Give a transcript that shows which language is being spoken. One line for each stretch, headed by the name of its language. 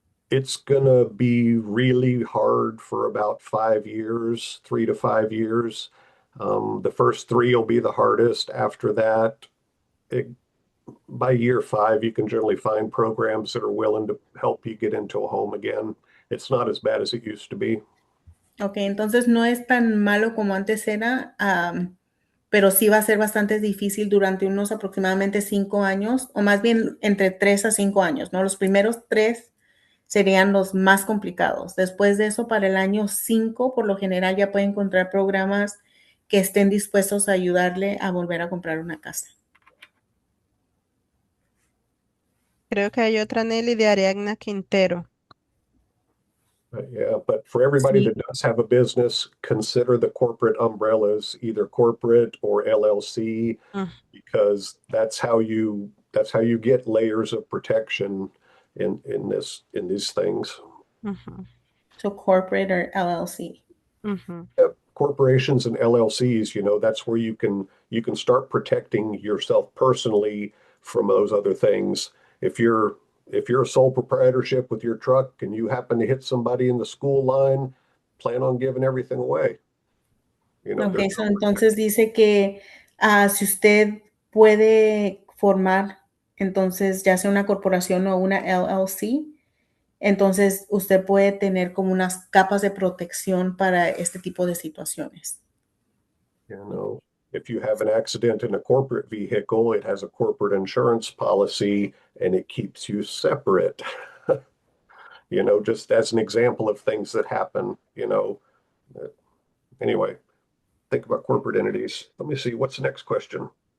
English: It's gonna be really hard for about 5 years, 3 to 5 years. The first 3 will be the hardest. After that, by year 5, you can generally find programs that are willing to help you get into a home again. It's not as bad as it used to be.
Spanish: Ok, entonces no es tan malo como antes era, pero sí va a ser bastante difícil durante unos aproximadamente 5 años, o más bien entre 3 a 5 años, ¿no? Los primeros 3 serían los más complicados. Después de eso, para el año 5, por lo general ya puede encontrar programas que estén dispuestos a ayudarle a volver a comprar una casa. Creo que hay otra Nelly de Ariadna Quintero.
English: Yeah, but for everybody
Spanish: Sí.
English: that does have a business, consider the corporate umbrellas, either corporate or LLC, Mm, because that's how you get layers of protection in these things. ujú, So corporate or LLC. ujú. Corporations and LLCs, that's where you can start protecting yourself personally from those other things. If you're a sole proprietorship with your truck and you happen to hit somebody in the school line, plan on giving everything away. Ok, There's
Spanish: so entonces dice que si usted puede formar, entonces ya sea una corporación o una LLC, entonces usted puede tener como unas capas de protección para este tipo de situaciones.
English: If you have an accident in a corporate vehicle, it has a corporate insurance policy and it keeps you separate. Just as an example of things that happen. Anyway, think about corporate entities. Let me see, what's the next question?